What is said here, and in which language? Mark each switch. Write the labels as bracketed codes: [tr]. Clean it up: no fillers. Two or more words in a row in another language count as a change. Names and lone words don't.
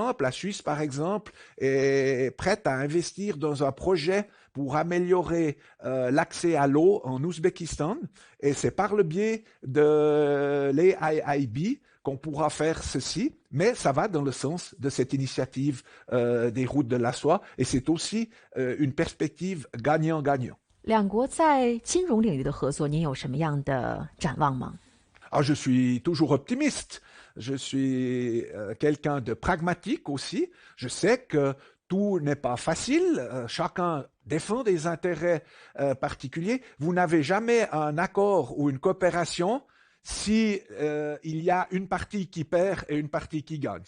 [fr] La Suisse, par exemple, est prête à investir dans un projet pour améliorer l'accès à l'eau en Ouzbékistan. Et c'est par le biais de l'AIIB qu'on pourra faire ceci, mais ça va dans le sens de cette initiative des routes de la soie. Et c'est aussi une perspective gagnant-gagnant. [zh] 两国在金融领域的合作，您有什么样的展望吗？ [fr] Ah, je suis toujours optimiste. Je suis quelqu'un de pragmatique aussi. Je sais que tout n'est pas facile. Chacun défend des intérêts particuliers. Vous n'avez jamais un accord ou une coopération si il y a une partie qui perd et une partie qui gagne.